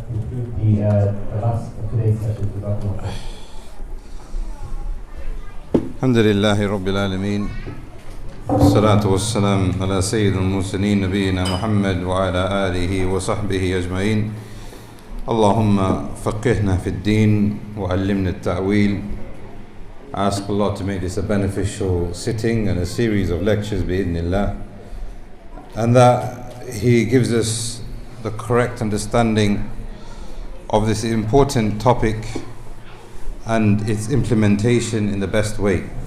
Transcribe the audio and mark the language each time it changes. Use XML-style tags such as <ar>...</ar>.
<en>the last of today's session.</en> <ar>الحمد لله رب العالمين والصلاة والسلام على سيد المرسلين نبينا محمد وعلى آله وصحبه أجمعين اللهم فقهنا في الدين وعلمنا التأويل.</ar> <en>I ask Allah to make this a beneficial sitting and a series of lectures bi'idhnillah, and that He gives us the correct understanding of this important topic and its implementation in the best way.</en>